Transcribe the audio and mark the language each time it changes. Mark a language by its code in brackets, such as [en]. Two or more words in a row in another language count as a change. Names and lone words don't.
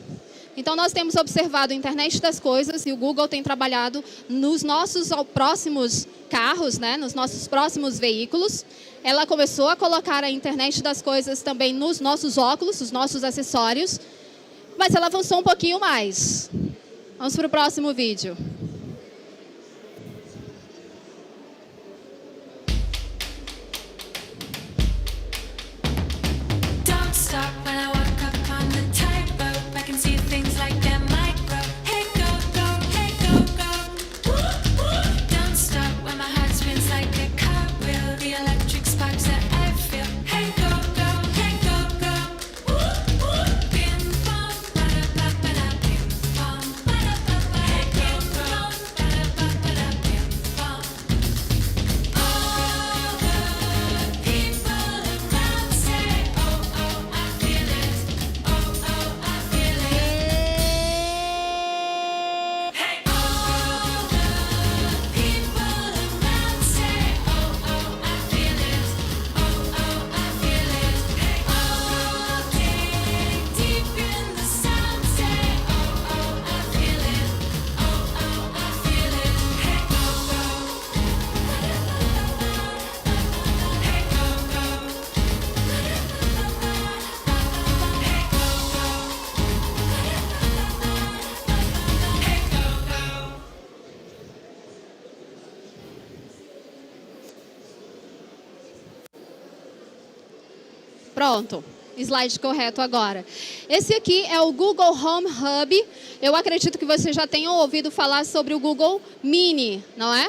[pt] Então, nós temos observado a internet das coisas e o Google tem trabalhado nos nossos próximos carros, né? Nos nossos próximos veículos. Ela começou a colocar a internet das coisas também nos nossos óculos, os nossos acessórios, mas ela avançou um pouquinho mais. Vamos para o próximo vídeo. [en] Don't stop when I walk up on the tightrope. I can see things like a micro. Hey, go, go, hey, go, go. Don't stop when my heart spins like a cartwheel. The electric sparks that I feel. Hey, go, go, hey, go, go. Bim, bom, ba-da-ba-ba-da, bim, bom, ba-da-ba-ba. Hey, go, go, ba-da-ba-ba-da, bim, bom. All the people around say, oh, oh, I feel it. Oh, oh, I feel it. Hey, all the people around say, oh, oh, I feel it. Oh, oh, I feel it. Hey, all dig deep in the sound, say, oh, oh, I feel it. Oh, oh, I feel it. Hey, go, go. Hey, go, go. Hey, go, go. [pt] Pronto, slide correto agora. Esse aqui é o Google Home Hub. Eu acredito que vocês já tenham ouvido falar sobre o Google Mini, não é?